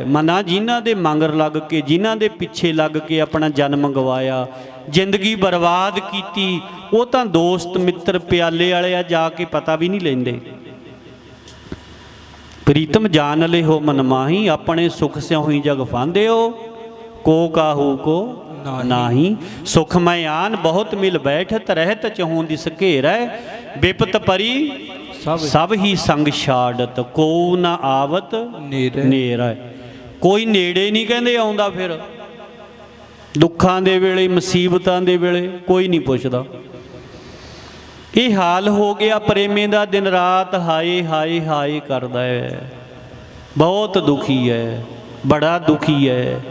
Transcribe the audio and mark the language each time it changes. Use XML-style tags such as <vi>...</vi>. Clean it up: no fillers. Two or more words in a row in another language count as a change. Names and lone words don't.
<pa>ਮਨਾ ਜਿਨ੍ਹਾਂ ਦੇ ਮੰਗਰ ਲੱਗ ਕੇ, ਜਿਨ੍ਹਾਂ ਦੇ ਪਿੱਛੇ ਲੱਗ ਕੇ ਆਪਣਾ ਜਨਮ ਗਵਾਇਆ, ਜ਼ਿੰਦਗੀ ਬਰਬਾਦ ਕੀਤੀ, ਉਹ ਤਾਂ ਦੋਸਤ ਮਿੱਤਰ ਪਿਆਲੇ ਵਾਲੇ ਆ, ਜਾ ਕੇ ਪਤਾ ਵੀ ਨਹੀਂ ਲੈਂਦੇ।</pa> <hi>प्रीतम जान लियो मन माही, अपने सुख सियो ही जग फांदियो, को काहू को नाही। सुख मैं आन बहुत मिल बैठत, रहत चहूँ दिस घेरै, विपत परी सब ही संग छाड़त, को ना आवत नेरै।</hi> <pa>ਕੋਈ ਨੇੜੇ ਨਹੀਂ ਕਹਿੰਦੇ ਆਉਂਦਾ, ਫਿਰ ਦੁੱਖਾਂ ਦੇ ਵੇਲੇ ਮੁਸੀਬਤਾਂ ਦੇ ਵੇਲੇ ਕੋਈ ਨਹੀਂ ਪੁੱਛਦਾ।</pa> <hi>ये हाल हो गया</hi> <pa>ਪ੍ਰੇਮੇ ਦਾ, ਦਿਨ ਰਾਤ ਹਾਏ ਹਾਏ ਹਾਏ ਕਰਦਾ ਹੈ, ਬਹੁਤ ਦੁਖੀ ਹੈ, ਬੜਾ ਦੁਖੀ ਹੈ, बड़ा दुखी है।</pa>